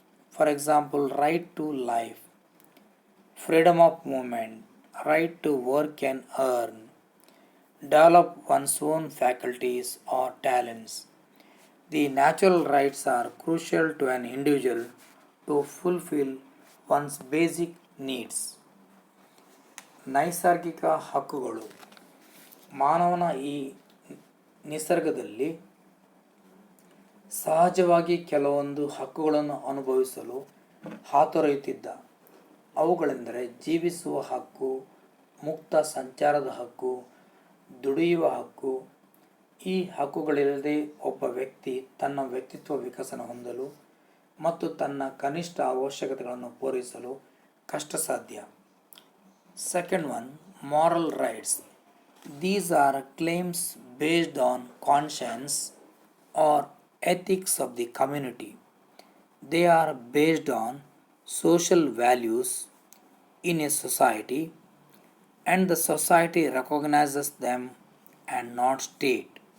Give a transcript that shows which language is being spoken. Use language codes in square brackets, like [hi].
[en] For example, right to life, freedom of movement, right to work and earn, develop one's own faculties or talents. The natural rights are crucial to an individual to fulfill one's basic needs. [kn] ನೈಸರ್ಗಿಕ ಹಕ್ಕುಗಳು ಮಾನವನ ಈ ನಿಸರ್ಗದಲ್ಲಿ ಸಹಜವಾಗಿ ಕೆಲವೊಂದು ಹಕ್ಕುಗಳನ್ನು ಅನುಭವಿಸಲು ಹಾತೊರೆಯುತ್ತಿದ್ದ. ಅವುಗಳೆಂದರೆ ಜೀವಿಸುವ ಹಕ್ಕು, ಮುಕ್ತ ಸಂಚಾರದ ಹಕ್ಕು, ದುಡಿಯುವ ಹಕ್ಕು. ಈ ಹಕ್ಕುಗಳಿಲ್ಲದೆ ಒಬ್ಬ ವ್ಯಕ್ತಿ ತನ್ನ ವ್ಯಕ್ತಿತ್ವ ವಿಕಸನ ಹೊಂದಲು ಮತ್ತು ತನ್ನ ಕನಿಷ್ಠ ಅವಶ್ಯಕತೆಗಳನ್ನು ಪೂರೈಸಲು ಕಷ್ಟ ಸಾಧ್ಯ. [en] Second one, moral rights. These are claims based on conscience or ethics of the community. They are based on social values in a society, and the society recognizes them and not state.